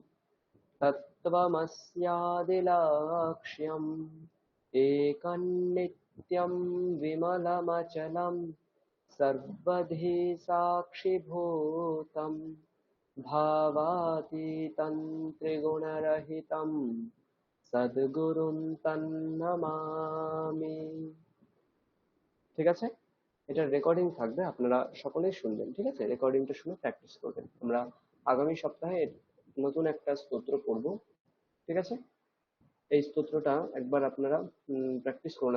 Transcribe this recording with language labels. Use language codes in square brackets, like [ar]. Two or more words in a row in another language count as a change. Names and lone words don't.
[sa] तत्त्वमस्यादिलक्ष्यम् एकं नित्यं विमलमचलं सर्वधी साक्षिभूतं भावातीतं त्रिगुणरहितं সদ্গুরুম তন্নমামি। [bn] ঠিক আছে, এটার রেকর্ডিং থাকবে, আপনারা সকলেই শুনবেন। ঠিক আছে, রেকর্ডিংটা শুনে প্র্যাকটিস করবেন। আমরা আগামী সপ্তাহে নতুন একটা স্তোত্র পড়ব। ঠিক আছে, এই স্তোত্রটা একবার আপনারা প্র্যাকটিস করুন।